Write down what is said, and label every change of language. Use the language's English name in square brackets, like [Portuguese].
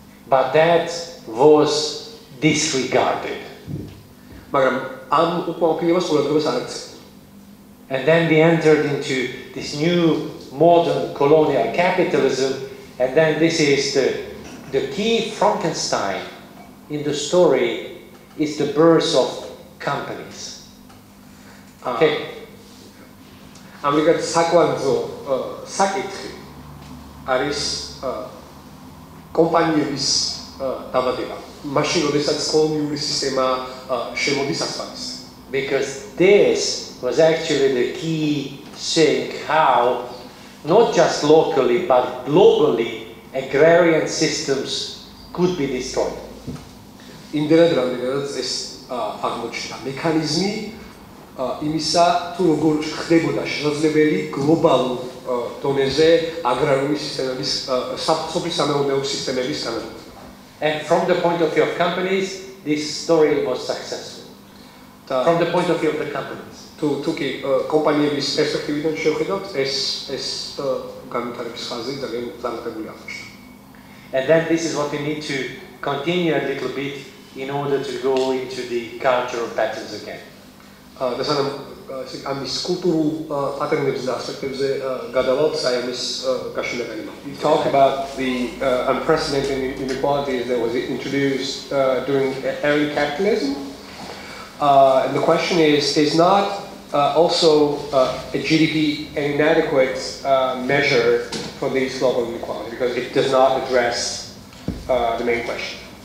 [English] But that was disregarded. [Georgian] მაგრამ ამ უკმაყოფილებას ყურადღებას არ ექცევდა. [English] And then we entered into this new modern colonial capitalism, and then this is the key Frankenstein in the story is the birth of companies. Okay. [Georgian] ამრიგად საკვანძო საკითხი არის კომპანიების დაბადება. მაშინ, როდესაც კოლონიური სისტემა შემოდის ასპარეზზე. [English] Because this was actually the key thing how not just locally but globally agrarian systems could be destroyed. [Georgian] იმდენად რამდენადაც ეს აღმოჩნდა მექანიზმი იმისა თუ როგორ ხდებოდა შესაძლებელი გლობალურ დონეზე აგრარული სისტემების სოფლის სამეურნეო სისტემების განადგურება. [English] And from the point of view of companies, this story was successful. From the point of view of the companies. [Georgian] თუ კი კომპანიების პერსპექტივიდან შევხედავთ, ეს განვითარების ხაზი ძალიან წარმატებული აღმოჩნდა. [English] And then this is what we need to continue a little bit in order to go into the cultural patterns again. [Georgian] და სანამ ამის კულტურულ პატერნებზე და ასპექტებზე გადავალთ, ამის გაშენა განიმართება. [English] We talk about the unprecedented inequalities that was introduced during early capitalism. And the question is not also a GDP an inadequate measure for this global inequality because it does not address the main question.